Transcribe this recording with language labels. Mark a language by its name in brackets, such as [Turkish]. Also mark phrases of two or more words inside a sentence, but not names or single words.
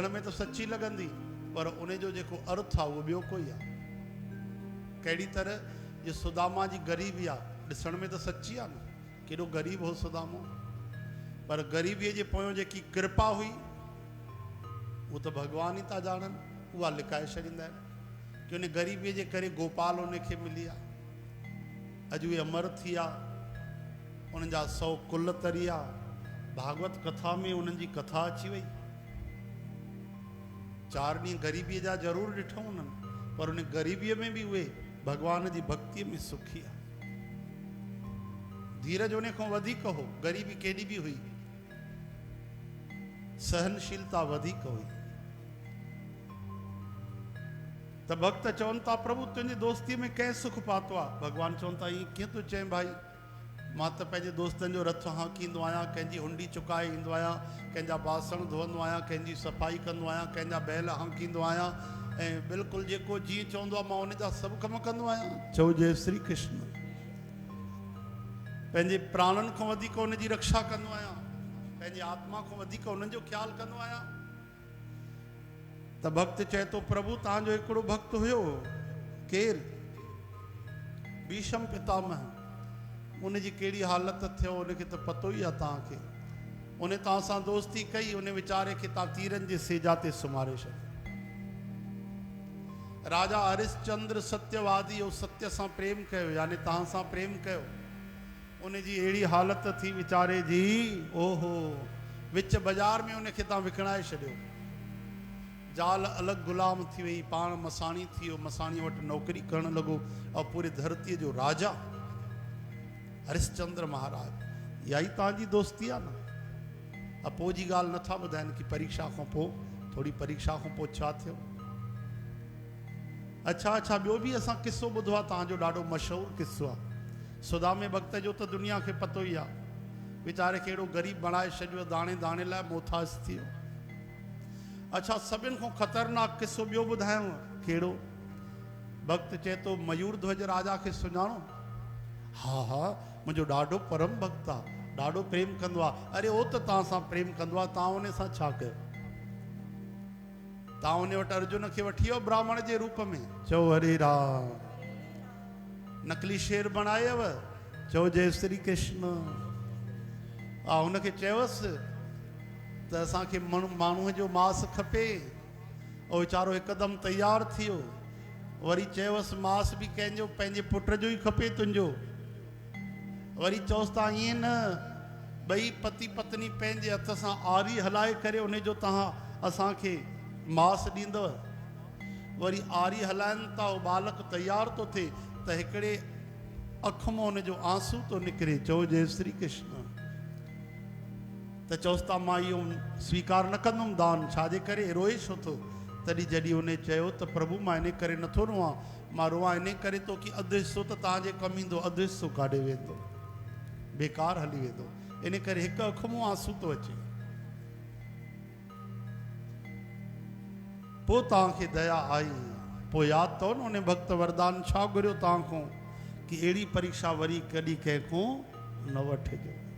[Sindhi] में त सची लॻंदी पर उन जो जेको अर्थ आहे उहो ॿियो कोई आहे कहिड़ी तरह जे सुदामा जी ग़रीबी आहे ॾिसण में त सची आहे न केॾो ग़रीब हो सुदामो पर ग़रीबीअ जे पोयों जेकी कृपा हुई उहो त भगवान ई था ॼाणनि उहा लिकाए छॾींदा आहिनि कि उन ग़रीबीअ जे करे गोपाल उनखे मिली आहे अॼु उहे अमर थी विया उन्हनि जा 100 कुल तरी आहे भागवत कथा में उन्हनि जी कथा अची वई 4 ॾींहं ग़रीबीअ जा ज़रूरु ॾिठूं उन्हनि पर उन ग़रीबीअ में बि उहे भगवान जी भक्तीअ में सुखी आहे धीरज उन खां वधीक हो ग़रीबी केॾी बि हुई सहनशीलता वधीक हुई त भक्त चवनि था प्रभु तुंहिंजी दोस्तीअ में कंहिं सुख पातो आहे भगवान चवनि था ईअं कीअं तूं चएं भाई मां त पंहिंजे दोस्तनि जो रथ हाकींदो आहियां कंहिंजी हुंडी चुकाए ईंदो आहियां कंहिंजा बासण धोईंदो आहियां कंहिंजी सफ़ाई कंदो आहियां कंहिंजा बैल हाकींदो आहियां ऐं बिल्कुलु जेको जीअं चवंदो आहे मां उन जा सभु कम कंदो आहियां चओ जय श्री कृष्ण पंहिंजे प्राणनि खां वधीक उन जी रक्षा कंदो आहियां पंहिंजी आत्मा खां वधीक उन्हनि जो ख़्यालु कंदो आहियां त भक्त चए थो प्रभु तव्हांजो हिकिड़ो भक्त हुयो केरु भीष्म पितामह उन जी कहिड़ी हालत थियो उनखे त पतो ई आहे तव्हांखे उन तव्हां सां दोस्ती कई उन वीचारे खे तव्हां तीरनि जे सेजा ते सुम्हारे छॾियो राजा हरिश्चंद्र सत्यवादी और सत्य सां प्रेम कयो यानी तव्हां सां प्रेम कयो उन जी अहिड़ी हालत थी वीचारे जी ओहो विच बाज़ार में उनखे तव्हां विकिणाए छॾियो ज़ाल अलॻि गुलाम थी वई, पाण मसाणी थी वियो, मसाणी वटि नौकरी करणु लॻो और पूरी धरतीअ जो राजा हरिश्चंद्र महाराज। इहा ई तव्हांजी दोस्ती आहे न। पोइ जी ॻाल्हि नथा ॿुधाइनि कि परीक्षा खां पोइ, थोरी परीक्षा खां पोइ छा थियो। अच्छा अच्छा, ॿियो बि असां किस्सो ॿुधो आहे तव्हांजो, ॾाढो मशहूरु किस्सो आहे। सुदामे भक्त जो त दुनिया खे पतो ई आहे, वीचारे खे अहिड़ो ग़रीब बणाए छॾियो, दाणे दाणे लाइ मोहताज थी वियो। अच्छा, सभिनि खां ख़तरनाक किस्सो ॿियो ॿुधायांव, कहिड़ो? भक्त चए थो मयूर ध्वज राजा खे सुञाणो? हा हा, मुंहिंजो ॾाढो परम भक्त आहे, ॾाढो प्रेम कंदो आहे। अरे उहो त तव्हां सां प्रेम कंदो आहे, तव्हां उन सां छा कयो? तव्हां उन वटि अर्जुन खे वठी वियो ब्राह्मण जे रूप में, चओ हरे राम। नकली शेर बणायव, चओ जय श्री कृष्ण। हुनखे चयोसि त असांखे माण्हूअ जो मांस खपे, और वीचारो हिकदमि तयारु थी वियो। वरी चयोसि मांस बि कंहिंजो, पंहिंजे पुट जो ई खपे तुंहिंजो। वरी चयोसि तव्हां ईअं न, ॿई पति पत्नी पंहिंजे हथ सां आरी हलाए करे उनजो तव्हां असांखे मांस ॾींदव। वरी आरी हलाइनि था, उहो बालक तयारु थो थिए त हिकिड़े अख मां हुनजो आंसू थो निकिरे, चओ जय श्री कृष्ण। त चयोसि था मां इहो स्वीकार न कंदुमि दान, छाजे करे, रोए छो थो? तॾहिं जॾहिं उन चयो त प्रभु मां इन करे नथो रोआं, मां रोआं इन करे थो कि अधु हिसो त तव्हांजे कमु ईंदो, अधु हिसो काॾे वेंदो, बेकार हली वेंदो। इन करे हिकु अख मां आंसू थो अचे। पोइ तव्हांखे दया आई, पोइ यादि अथव न उन भक्त वरदान छा घुरियो तव्हां खां कि अहिड़ी परीक्षा वरी कॾहिं कंहिंखो न वठिजो।